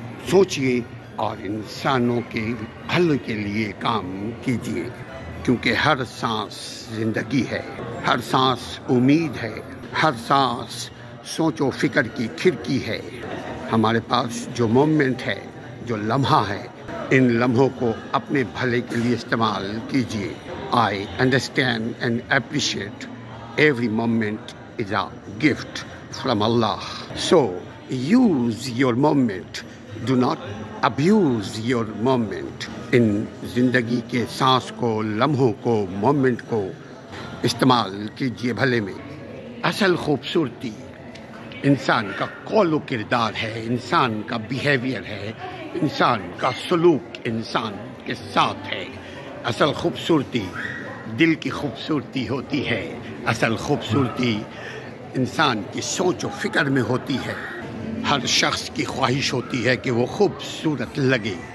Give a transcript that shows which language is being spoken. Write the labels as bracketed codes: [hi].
[ur] سوچئے اور انسانوں کے حل کے لیے کام کیجیے، کیونکہ ہر سانس زندگی ہے، ہر سانس امید ہے، ہر سانس سوچ و فکر کی کھڑکی ہے۔ ہمارے پاس جو مومنٹ ہے، جو لمحہ ہے، ان لمحوں کو اپنے بھلے کے لیے استعمال کیجیے۔ [en] I understand and appreciate every moment is a gift from Allah. So use your moment. Do not abuse your moment. [ur] ان زندگی کے سانس کو، لمحوں کو، مومنٹ کو استعمال کیجیے بھلے میں۔ اصل خوبصورتی انسان کا قول و کردار ہے، انسان کا بیہیویئر ہے، انسان کا سلوک انسان کے ساتھ ہے۔ اصل خوبصورتی دل کی خوبصورتی ہوتی ہے، اصل خوبصورتی انسان کی سوچ و فکر میں ہوتی ہے۔ ہر شخص کی خواہش ہوتی ہے کہ وہ خوبصورت لگے۔